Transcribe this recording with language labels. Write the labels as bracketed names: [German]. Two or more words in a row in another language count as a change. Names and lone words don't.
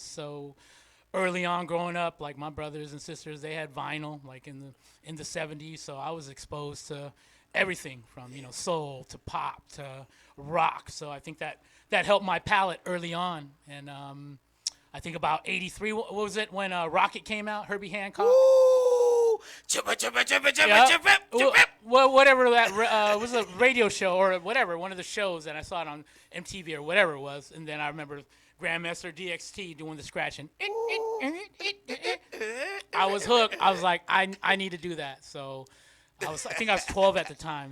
[English] So early on, growing up, like my brothers and sisters, they had vinyl, like in the 70s. So I was exposed to everything from soul to pop to rock. So I think that helped my palate early on. And I think about 83. What was it when Rocket came out? Herbie Hancock. Ooh, chippa, chippa, chippa, chippa, Yeah. chippa, chippa. Well, whatever that was, a radio show or whatever, one of the shows, and I saw it on MTV or whatever it was, and then I remember Grandmaster DXT doing the scratching. I was hooked. I was like, I need to do that. So I think I was 12 at the time.